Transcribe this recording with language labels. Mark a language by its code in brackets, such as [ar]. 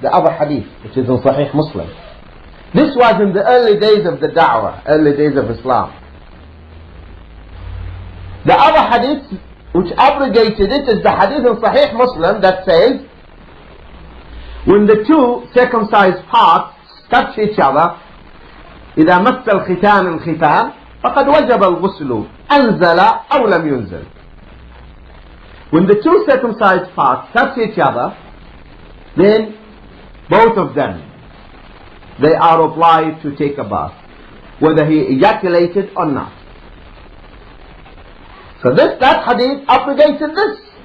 [en] The other hadith, which is in Sahih Muslim. This was in the early days of the Da'wah, early days of Islam. The other hadith which abrogated it is the hadith in Sahih Muslim that says, when the two circumcised parts touch each other, [ar] إذا مس الختان الختان, فقد وجب الغسل أنزل أو لم ينزل. [en] When the two circumcised parts touch each other, then both of them, they are obliged to take a bath, whether he ejaculated or not. So that hadith abrogated this.